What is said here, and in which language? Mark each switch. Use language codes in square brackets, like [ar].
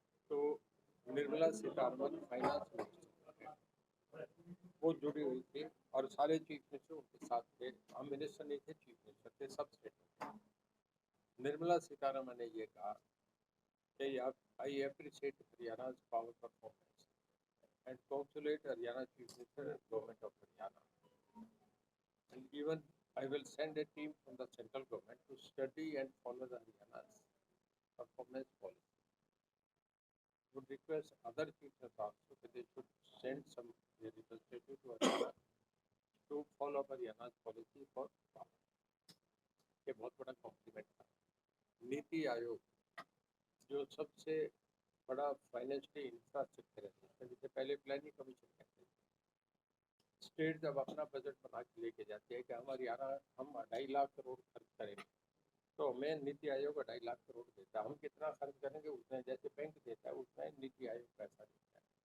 [hi] तो Nirmala Sitharaman finance minister, वो जुड़ी हुई थी, और सारे चीफ मिनिस्टर उनके साथ थे। हम मिनिस्टर नहीं थे, चीफ मिनिस्टर थे, सब स्टेट। निर्मला सीतारमन ने ये कहा कि [en] I appreciate हरियाणा's power performance and congratulate Haryana Chief Minister and Government of Haryana. And even I will send a team from the central government to study and follow the Haryana's performance policy. Would request other chief ministers also that they should send some representative to Haryana to follow Haryana's policy for power. [hi] ये बहुत बड़ा complement था। नीति आयोग जो सबसे बड़ा financial infrastructure है, जिसे पहले प्लानिंग कमीशन कहते थे, स्टेट जब अपना बजट बना के लेके जाती है कि हम 2.5 लाख करोड़ खर्च करेंगे, तो हमें नीति आयोग 2.5 लाख करोड़ देता है। हम कितना खर्च करेंगे उतना, जैसे बैंक देता है उतना नीति आयोग पैसा देता है।